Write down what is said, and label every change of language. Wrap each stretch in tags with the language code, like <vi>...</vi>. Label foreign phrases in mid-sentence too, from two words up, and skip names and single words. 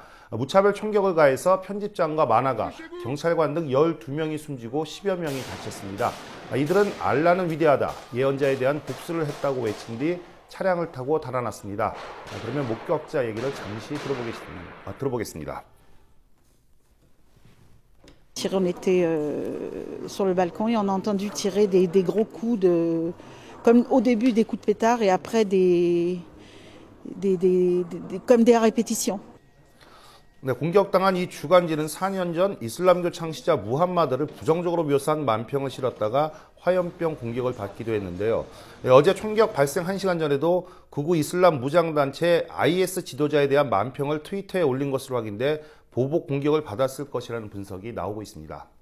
<ko>무차별 총격을 가해서 편집장과 만화가, 경찰관 등 12명이 숨지고 10여 명이 다쳤습니다. 이들은 알라는 위대하다, 예언자에 대한 복수를 했다고 외친 뒤 차량을 타고 달아났습니다. 그러면 목격자 얘기를 잠시 들어보겠습니다.</ko> <fr>On était sur le balcon et on a entendu tirer des gros coups comme au début des coups de pétard et après comme des répétitions.</fr> <ko>네, 공격당한 이 주간지는 4년 전 이슬람교 창시자 무함마드를 부정적으로 묘사한 만평을 실었다가 화염병 공격을 받기도 했는데요. 네, 어제 총격 발생 1시간 전에도 극우 이슬람 무장단체 IS 지도자에 대한 만평을 트위터에 올린 것으로 확인돼 보복 공격을 받았을 것이라는 분석이 나오고 있습니다.</ko>